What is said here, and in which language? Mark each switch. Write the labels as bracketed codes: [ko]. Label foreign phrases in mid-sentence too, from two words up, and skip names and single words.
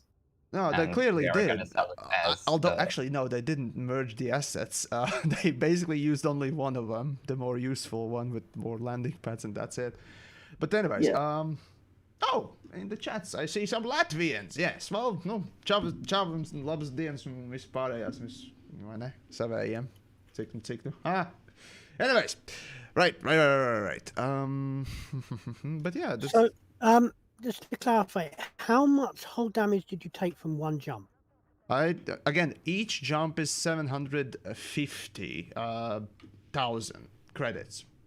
[en] No, they clearly did. Although, the... actually, no, they didn't merge the assets. They basically used only one of them, the more useful one with more landing pads, and that's it. But anyways, oh, in the chats, I see some Latvians. Yes, well, [lv] no, čavums un labas dienas un vispārējās, vai ne? Savējiem. Cik nu? [en] Anyways, right. But yeah, this... So, just to clarify, how much hull damage did you take from one jump? Again, each jump is 750,000 credits.